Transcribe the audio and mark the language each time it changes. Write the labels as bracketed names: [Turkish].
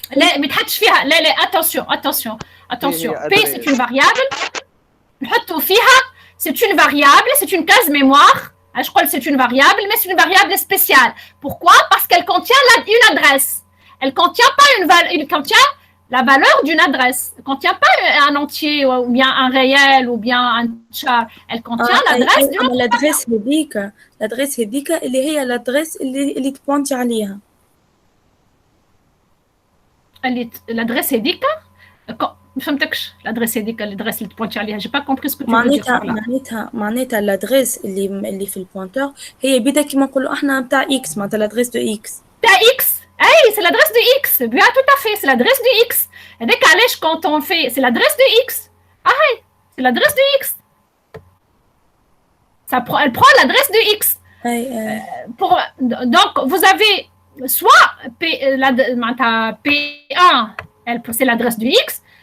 [Arabic] لا ما يتحطش فيها لا [French] attention P c'est une variable [Arabic] نحطوا فيها [French] c'est une variable c'est une case mémoire je crois que c'est une variable mais c'est une variable spéciale. Pourquoi? Parce qu'elle contient une adresse. Elle contient pas il contient la valeur d'une adresse. Elle ne contient pas un entier ou bien un réel ou bien un char. Elle contient l'adresse d'une autre variable. [Arabic] L'adresse هذيك اللي هي l'adresse اللي تبونتي عليها. L'adresse هذيك ما فهمتكش. l'adresse هذيك l'adresse اللي تبونتي عليها. [French] J'ai pas compris ce que tu veux dire. [Arabic] معناتها l'adresse اللي في البوينتور هي بدا كيما نقولوا احنا نتاع x معناتها [French] l'adresse de x. تاع x. Hey, c'est l'adresse de X. Bien, tout à fait, c'est l'adresse de X. Et dès qu'à l'âge, quand on fait, c'est l'adresse de X. C'est l'adresse de X. Elle prend l'adresse de X. Donc, vous avez soit P1, c'est l'adresse de X.